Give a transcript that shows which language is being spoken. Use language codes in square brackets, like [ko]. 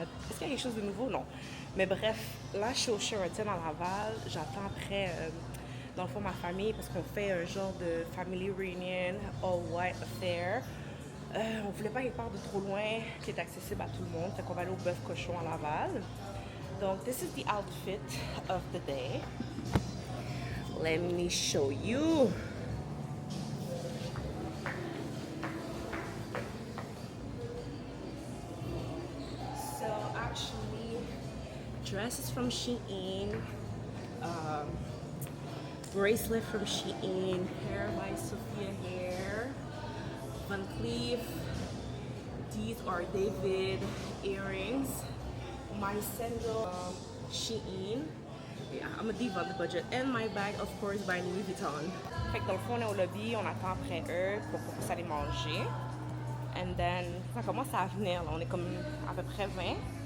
[fr] Est-ce qu'il y a quelque chose de nouveau? Non. Mais bref, là je suis au Sheraton à Laval. J'attends après, dans le fond, ma famille parce qu'on fait un genre de [en] family reunion, all white affair. [fr] On voulait pas y part de trop loin, qui est accessible à tout le monde. Fait qu'on va aller au bœuf cochon à Laval. [en] Donc, this is the outfit of the day. Let me show you. So actually, dress is from Shein, bracelet from Shein, hair by Sophia Hair, Van Cleef. These are David earrings. My sandal, Shein. Yeah, I'm a diva on the budget. And my bag, of course, by Louis Vuitton. [fr] Fait que dans le fond, on est au lobby, on attend après eux pour qu'on puisse aller manger. [en] And then, [fr] ça commence à venir, là. On est comme à peu près 20.